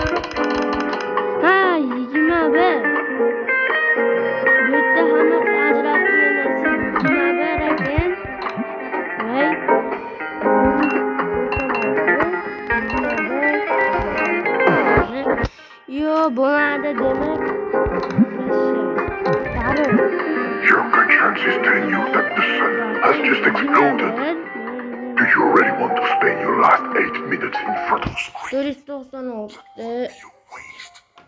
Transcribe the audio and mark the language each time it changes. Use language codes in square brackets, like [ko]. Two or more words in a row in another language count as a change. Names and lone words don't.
[uz] Ha, 21. Bu yerda hammasi ajratib bermasa 21 ekan. Voy. Yo, bo'lmadi demak. [en] Your conscience is telling you that the sun has just exploded. Do you really want to spend your last 8 minutes in front of a screen? 496 You waste.